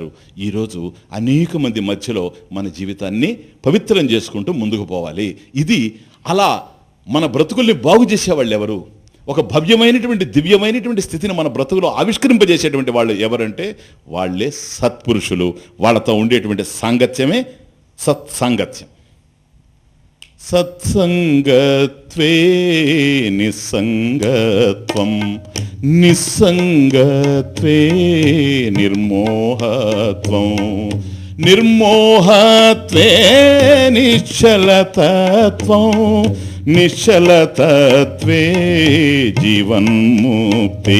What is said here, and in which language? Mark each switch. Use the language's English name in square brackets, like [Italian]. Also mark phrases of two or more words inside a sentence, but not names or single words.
[Telugu] ఈరోజు అనేక మంది మధ్యలో మన జీవితాన్ని పవిత్రం చేసుకుంటూ ముందుకు పోవాలి. ఇది అలా మన బ్రతుకుల్ని బాగు చేసేవాళ్ళు ఎవరు? ఒక భవ్యమైనటువంటి దివ్యమైనటువంటి స్థితిని మన బ్రతుకులో ఆవిష్కరింపజేసేటువంటి వాళ్ళు ఎవరంటే వాళ్ళే సత్పురుషులు. వాళ్ళతో ఉండేటువంటి సాంగత్యమే సత్సాంగత్యం. [Sanskrit] సత్సంగత్వే నిస్సంగత్వం, నిస్సంగత్వే నిర్మోహత్వం, నిర్మోహత్వే నిశ్చలతత్వం, నిశ్చలతత్వే జీవన్ముక్తి.